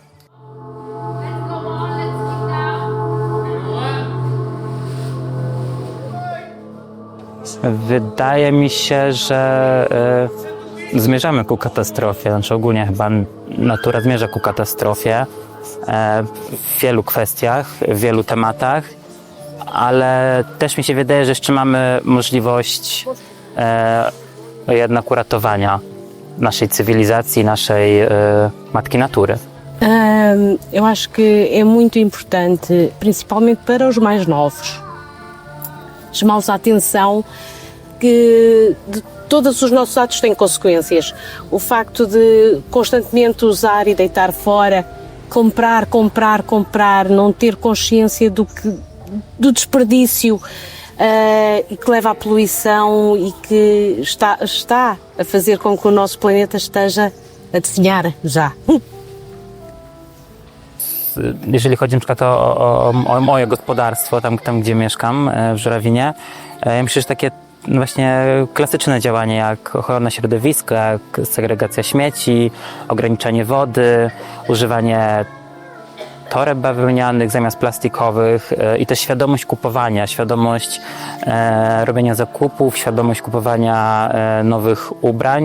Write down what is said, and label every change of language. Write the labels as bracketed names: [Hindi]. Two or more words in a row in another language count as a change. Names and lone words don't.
[Polish] Wydaje mi się, że zmierzamy ku katastrofie, znaczy ogólnie chyba natura zmierza ku katastrofie w wielu kwestiach, w wielu tematach, ale też mi się wydaje, że jeszcze mamy możliwość jednak uratowania naszej cywilizacji, naszej matki natury. [Portuguese] Eu acho que é muito importante, principalmente para os mais novos, chamá-los a atenção que todos os nossos atos têm consequências. O facto de constantemente usar e deitar fora, comprar, comprar, comprar, não ter consciência do desperdício e que leva à poluição e que está a fazer com que o nosso planeta esteja a definhar já. [Polish] Jeżeli chodzi na przykład o moje gospodarstwo, tam gdzie mieszkam, w Żurawinie, ja myślę, że takie właśnie klasyczne działania jak ochrona środowiska, jak segregacja śmieci, ograniczanie wody, używanie toreb bawełnianych zamiast plastikowych i też świadomość kupowania, świadomość robienia zakupów, świadomość kupowania nowych ubrań.